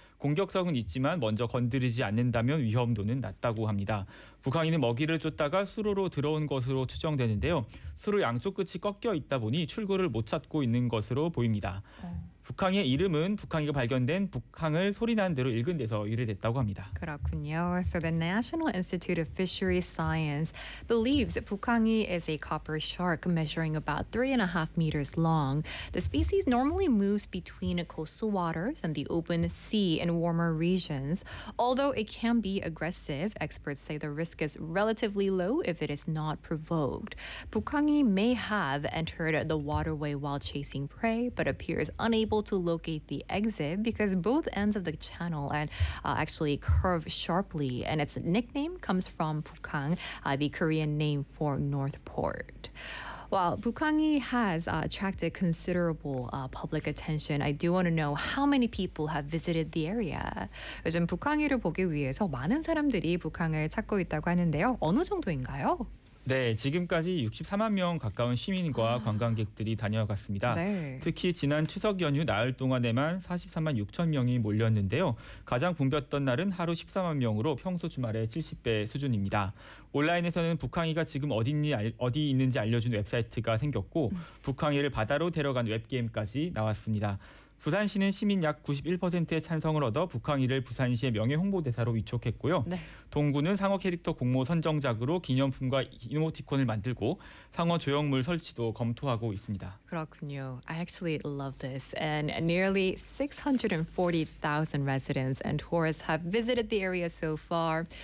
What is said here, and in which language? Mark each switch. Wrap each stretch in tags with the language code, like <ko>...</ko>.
<ko>공격성은 있지만 먼저 건드리지 않는다면 위험도는 낮다고 합니다. 북항이는 먹이를 쫓다가 수로로 들어온 것으로 추정되는데요. 수로 양쪽 끝이 꺾여 있다 보니 출구를 못 찾고 있는 것으로 보입니다. 북항의 이름은 북항이가 발견된 북항을 소리난 대로 읽은 데서 유래됐다고 합니다. 그렇군요.</ko> <en>So the National Institute of Fisheries Science believes 북항이 is a copper shark measuring about 3.5 meters long. The species normally moves between coastal waters and the open sea in warmer regions. Although it can be aggressive, experts say the risk is relatively low if it is not provoked. 북항이 may have entered the waterway while chasing prey, but appears unable to locate the exit because both ends of the channel and actually curve sharply, and its nickname comes from Pukang, the Korean name for North Port. While Pukangi has attracted considerable public attention, I do want to know how many people have visited the area.</en> <ko>요즘 북항이를 보기 위해서 많은 사람들이 북항을 찾고 있다고 하는데요. 어느 정도인가요? 네, 지금까지 64만 명 가까운 시민과 관광객들이 다녀갔습니다. 네. 특히 지난 추석 연휴 나흘 동안에만 43만 6천 명이 몰렸는데요. 가장 붐볐던 날은 하루 14만 명으로 평소 주말의 70배 수준입니다. 온라인에서는 북항이가 지금 어디 있는지 알려준 웹사이트가 생겼고 북항이를 바다로 데려간 웹게임까지 나왔습니다. 부산시는 시민 약 91%의 찬성을 얻어 북항이를 부산시의 명예 홍보대사로 위촉했고요. 네. 동구는 상어 캐릭터 공모 선정작으로 기념품과 이모티콘을 만들고 상어 조형물 설치도 검토하고 있습니다. 그렇군요.</ko> <en>I actually love this. And nearly 640,000 residents and tourists have visited the area so far.</en>